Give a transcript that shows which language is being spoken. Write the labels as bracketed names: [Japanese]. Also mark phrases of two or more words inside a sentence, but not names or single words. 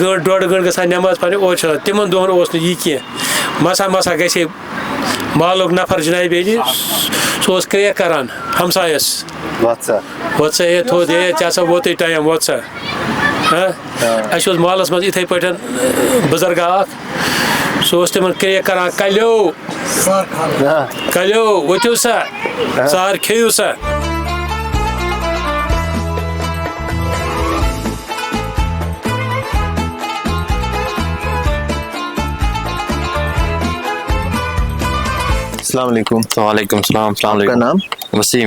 [Kashmiri] 1-1.5 گٲنٛٹہٕ گژھان نٮ۪ماز پَرنہِ اورٕ چھِ تِمن دۄہَن اوس نہٕ یہِ کینٛہہ مسا گژھِ ہے محلُک نفر جنابِ علی سُہ اوس کرٛیک کران ہمسایَس وۄتھ سا ہے تھوٚد ہے ژےٚ ہسا ووتُے ٹایم وۄتھ سا اَسہِ اوس محلَس منٛز یِتھَے پٲٹھۍ بُزرگا اکھ سُہ اوس تِمن کرٛیک کران کَلیو ؤتھِو سا ژار کھیٚیِو سا [Arabic] السلام علیکم. وعلیکم السلام. السلام علیکم. [Urdu] آپ کا نام؟ وسیم.